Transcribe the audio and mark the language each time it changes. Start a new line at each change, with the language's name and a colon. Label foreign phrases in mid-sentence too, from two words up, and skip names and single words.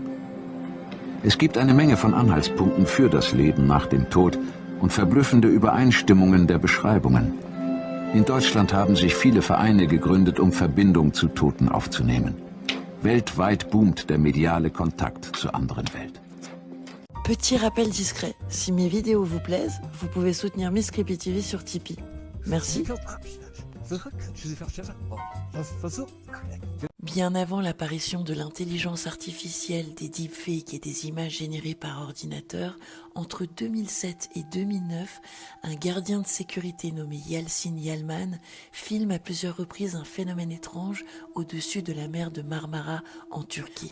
German: Es gibt eine Menge von Anhaltspunkten für das Leben nach dem Tod und verblüffende Übereinstimmungen der Beschreibungen. In Deutschland haben sich viele Vereine gegründet, um Verbindung zu Toten aufzunehmen. Weltweit boomt der mediale Kontakt zur anderen Welt.
French: Petit rappel discret, si mes vidéos vous plaisent, vous pouvez soutenir Miss Creepy TV sur Tipeee. Merci. Bien avant l'apparition de l'intelligence artificielle, des deepfakes et des images générées par ordinateur, entre 2007 et 2009, un gardien de sécurité nommé Yalçın Yalman filme à plusieurs reprises un phénomène étrange au-dessus de la mer de Marmara en Turquie.